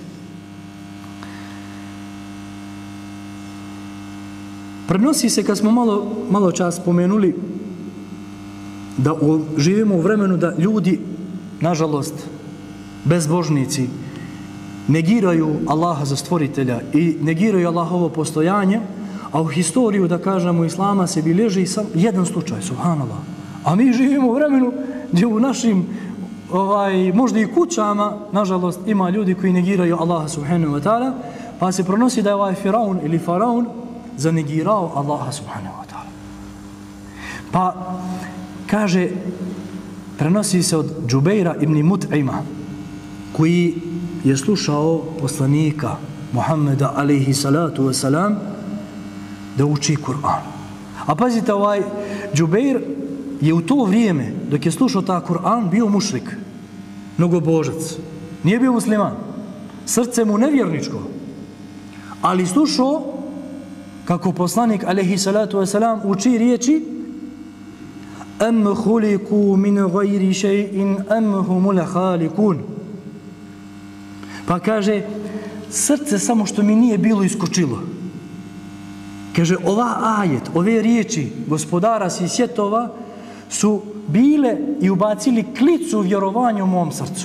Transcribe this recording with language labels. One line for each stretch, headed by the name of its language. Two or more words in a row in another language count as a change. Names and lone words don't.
Bosnian: Prenosi se, kad smo malo čas spomenuli, da živimo u vremenu da ljudi nažalost, bezbožnici negiraju Allaha za stvoritelja i negiraju Allahovo postojanje, a u historiju, da kažemo, Islama se bilježi sam jedan slučaj, subhanallah. A mi živimo u vremenu gdje u našim možda i kućama, nažalost, ima ljudi koji negiraju Allaha
Arabic: سبحانه وتعالى,
Bosnian: pa se pronosi da je ovaj Firaun ili Faraun zanegirao Allaha
Arabic: سبحانه وتعالى.
Bosnian: Pa kaže, prenosi se od Džubeira ibn Mut'ima, koji je slušao poslanika Muhammeda
Arabic: عليه الصلاة والسلام
Bosnian: da uči Kur'an. A pazite, ovaj Džubeir je u to vrijeme, dok je slušao ta Kur'an, bio mušrik, mnogobožac. Nije bio musliman. Srce mu nevjerničko. Ali slušao kako poslanik
Arabic: عليه الصلاة والسلام
Bosnian: uči riječi
Arabic: أم خلقوا من غير شيء أم هم الخالقون.
Bosnian: Pa kaže, srce samo što mi nije bilo iskočilo. Kaže, ova ajet, ove riječi gospodara svih svjetova su bile i ubacili klicu vjerovanja u mom srcu.